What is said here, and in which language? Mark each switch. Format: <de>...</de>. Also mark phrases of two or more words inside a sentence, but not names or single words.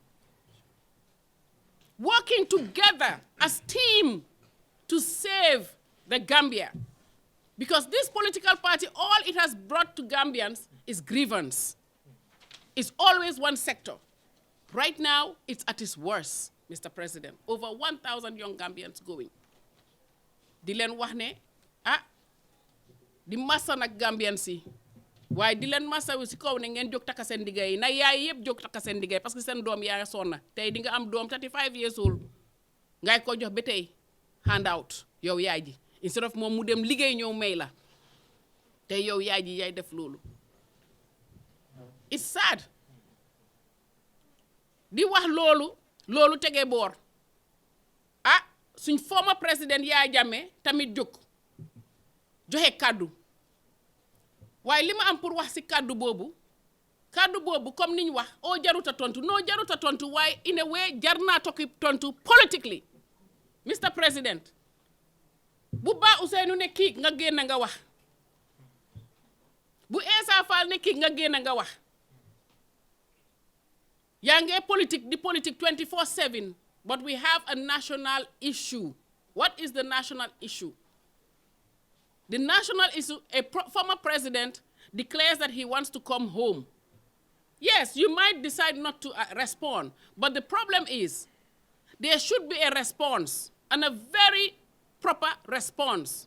<en>Working together as team to save the Gambia. Because this political party, all it has brought to Gambians is grievance. It's always one sector. Right now, it's at its worst, Mr. President. Over 1,000 young Gambians going.</en> <wo>Di leen wax ne di massa nag Gambians si waaye di leen massa wu si kaw ne ngeen jóg takka seen liggéey na yaay yëpp jóg takka seen liggéey parce que seen doom yaa sonna tey di nga am doom</wo> <en>35 years old</en> <wo>ngay ko jox ba tey handout yow yaay ji instead of moom mu dem liggéey ñëw may la tey yow yaay ji yaay def loolu.</wo> <en>It's sad.</en> <wo>Di wax loolu tege boor suñ former président Yaya Jammeh tamit jóg joxe kàddu waaye li ma am pour wax ci kàddu boobu comme niñ wax jaruta tontu jaruta tontu waaye</wo> <en>in a way</en> <wo>jar naa tokki tontu politically. Mr. President bu Ba Ousseynou ne kii nga génn nga wax bu Essa Faal ne kii nga génn nga wax yaa ngi politique di politique 24/7.</wo> <en>But we have a national issue. What is the national issue? The national issue, former president declares that he wants to come home. Yes, you might decide not to respond, but the problem is there should be a response, and a very proper response.</en>